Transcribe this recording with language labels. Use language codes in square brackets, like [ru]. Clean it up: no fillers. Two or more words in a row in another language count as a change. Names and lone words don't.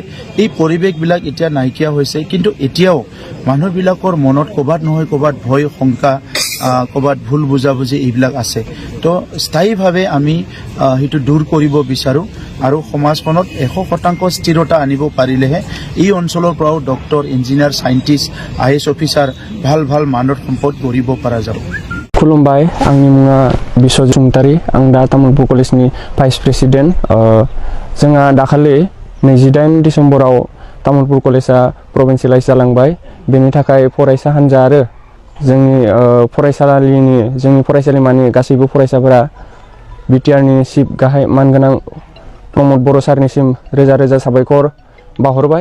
[as] এই পৰিৱেশবিলাক এতিয়া নাইকিয়া হৈছে, কিন্তু এতিয়াও মানুহবিলাকৰ মনত ক'ৰবাত নহয় ক'ৰবাত ভয়, শংকা, ক'ৰবাত ভুল বুজাবুজি এইবিলাক আছে। তো স্থায়ীভাৱে আমি সেইটো দূৰ কৰিব বিচাৰোঁ, আৰু সমাজখনত 100% স্থিৰতা আনিব পাৰিলেহে এই অঞ্চলৰ পৰাও ডক্টৰ, ইঞ্জিনিয়াৰ, চাইণ্টিষ্ট, IAS অফিচাৰ ভাল ভাল মানৱ সম্পদ গঢ়িব পৰা যাব। [brx] खुलुमबाय, आंनि मुङा बिश्वजित बसुमतारी। आं दा तामुलपुर कलेजनि [en] vice president. [brx] जोंहा दाखालि 28 डिसेम्बराव तामुलपुर कलेजा प्रभिन्सियेलाइज जालांबाय। बेनि थाखाय फरायसा हान्जा आरो जोंनि फरायसालिमानि गासैबो फरायसाफोरा बिटिआरनि चिफ गाहाय मानगोनां प्रमद बर' सारनिसिम रोजा रोजा साबायखर बावहरबाय।